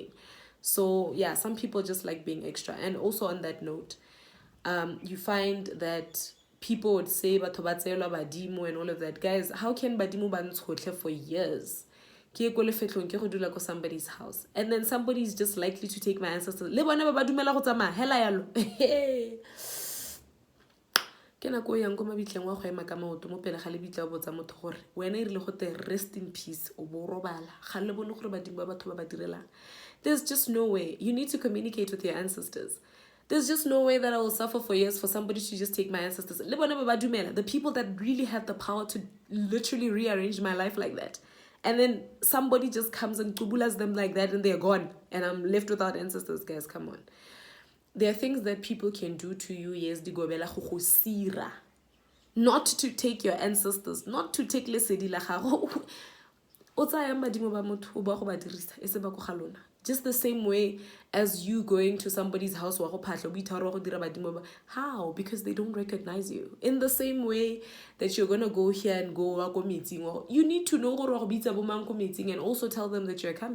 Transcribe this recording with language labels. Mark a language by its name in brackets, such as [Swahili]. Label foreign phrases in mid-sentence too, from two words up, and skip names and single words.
[English] So yeah, some people just like being extra. And also on that note, you find that people would say badimo and all of that. Guys, how can [Tswana] badimo bantshotle [English] for years? Somebody's house and then somebody's just likely to take my ancestors. [Tswana] Ke nako yang go mabitleng wa go ema ka maoto mo pele ga le bitla o botsa motho gore wena ile go te [English] rest in peace [Tswana] o bo robala ga le bone gore badimo ba batho ba ba direlang. [English] There's just no way. You need to communicate with your ancestors. There's just no way that I will suffer for years for somebody to just take my ancestors. The people that really had the power to literally rearrange my life like that. And then somebody just comes and tubulas them like that and they're gone. And I'm left without ancestors, guys. Come on. There are things that people can do to you, yes, not to take your ancestors, not to take [Tswana] lesedi la gago. [English] Just the same way as you going to somebody's house. How? Because they don't recognize you. In the same way that you're going to go here and go meeting, you need to know meeting and also tell them that you're coming.